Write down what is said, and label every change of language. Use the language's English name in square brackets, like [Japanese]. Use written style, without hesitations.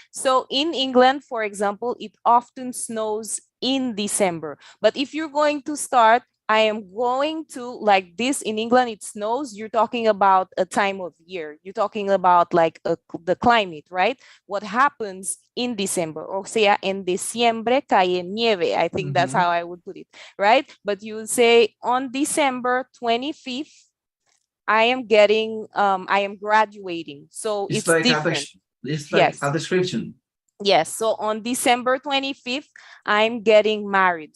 [English] So in England, for example, it often snows in December. But if you're going to start, I am going to, like this in England, it snows, you're talking about a time of year. You're talking about like the climate, right? What happens in December. [Spanish] O sea, en diciembre cae nieve. [English] I think that's how I would put it, right? But you would say on December 25th, I am graduating. So it's like different. It's like a description. Yes, so on December 25th, I'm getting married.